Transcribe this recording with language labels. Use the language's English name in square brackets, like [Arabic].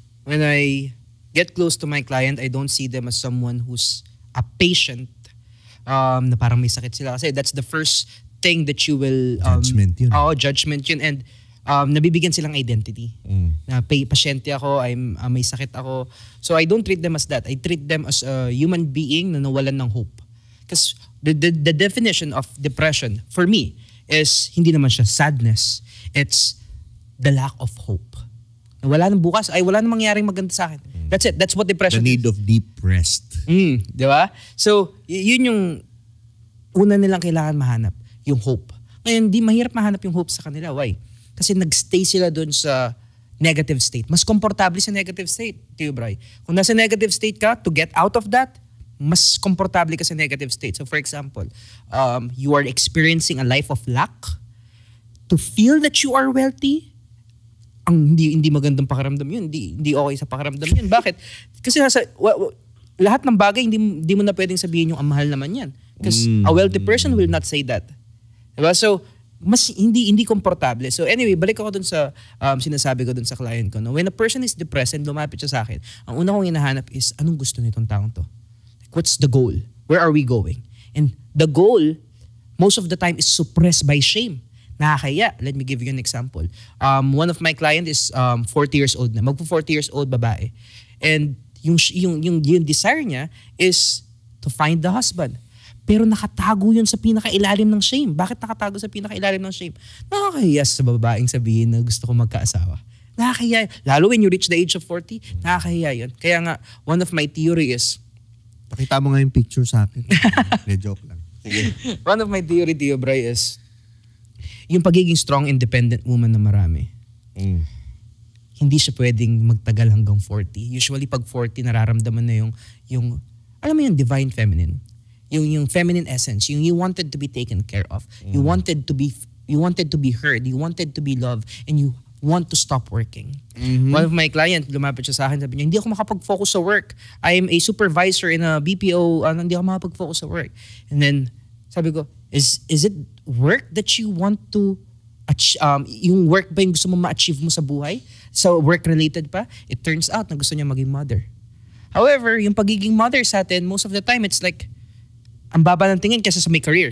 [English] When I get close to my client, I don't see them as someone who's a patient [Filipino] na parang may sakit sila. [English] Kasi that's the first thing that you will... [Filipino] judgment yun. Judgment yun. And nabibigyan silang identity. Na pasyente ako, may sakit ako. [English] So I don't treat them as that. I treat them as a human being [Filipino] na nawalan ng hope. [English] Because the definition of depression, for me, is [Filipino] hindi naman siya sadness. [English] It's the lack of hope. [Filipino] Wala nang bukas, wala nang mangyaring maganda sa akin. [English] That's it. That's what depression is. The need of deep rest. [Filipino] Di ba? So, yun yung una nilang kailangan mahanap, yung hope. Ngayon, di mahirap mahanap yung hope sa kanila. [English] Why? [Filipino] Kasi nagstay sila dun sa negative state. Mas komportable sa negative state, Tio Bray. Kung nasa negative state ka, to get out of that, mas komportable ka sa negative state. [English] So for example, you are experiencing a life of lack. [Filipino] To feel that you are wealthy, ang hindi magandang pakiramdam yun. Hindi okay sa pakiramdam yun. Bakit? Kasi lahat ng bagay, hindi mo na pwedeng sabihin yung mahal naman yan. [English] Because a wealthy person will not say that. [Filipino] Diba? So, mas hindi komportable. [English] So anyway, [Filipino] balik ako dun sa sinasabi ko dun sa client ko. No? [English] When a person is depressed [Filipino] and lumapit siya sa akin, ang una kong hinahanap is, anong gusto nitong taong to? [English] What's the goal? Where are we going? And the goal, most of the time, is suppressed by shame. [Filipino] Nakakaya. [English] Let me give you an example. One of my clients is 40 years old na. [Filipino] Magpo-40 years old babae. And yung desire niya is to find the husband. Pero nakatago yun sa pinakailalim ng shame. Bakit nakatago sa pinakailalim ng shame? Nakakahiya sa babaeng sabihin na gusto ko magkaasawa. Nakakahiya. [English] Lalo when you reach the age of 40, nakakahiya yun. Kaya nga, one of my theory is, [Filipino] pakita mo nga yung picture sa akin. Joke lang. Sige. One of my theory, Tio Bray, is yung pagiging [English] strong, independent woman [Filipino] na marami. Hindi siya pwedeng magtagal hanggang 40. Usually, pag 40, nararamdaman na yung alam mo yung divine feminine. Yung feminine essence. [English] Yung you wanted to be taken care of. You wanted to be heard. You wanted to be loved. And you want to stop working. [Filipino] One of my clients, lumapit siya sa akin, sabi niya, hindi ako makapag-focus sa work. [English] I am a supervisor in a BPO, [Filipino] hindi ako makapag-focus sa work. [English] And then, sabi ko, is it work that you want to achieve? [Filipino] Yung work ba yung gusto mo ma-achieve mo sa buhay? So, work-related pa? [English] It turns out [Filipino] na gusto niya maging mother. However, yung pagiging mother sa atin, most of the time, it's like, ang baba ng tingin kasi sa may career.